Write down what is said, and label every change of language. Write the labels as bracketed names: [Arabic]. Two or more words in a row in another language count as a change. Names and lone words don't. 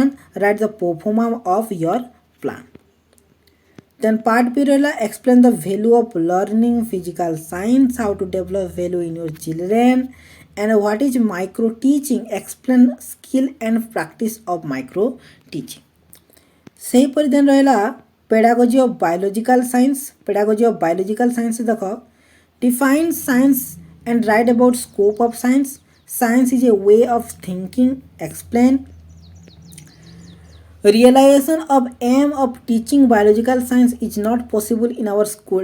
[English] Write the performance of your plan. Then part B explain the value of learning physical science, how to develop value in your children, and what is micro teaching. Explain skill and practice of micro teaching. [Odia] ସେହିପରି ଦେନ୍ ରହିଲା [English] pedagogy of biological science. Pedagogy of biological science ଦେଖ define science and write about scope of science. Science is a way of thinking. Explain. Realization of aim of teaching biological science is not possible in our school.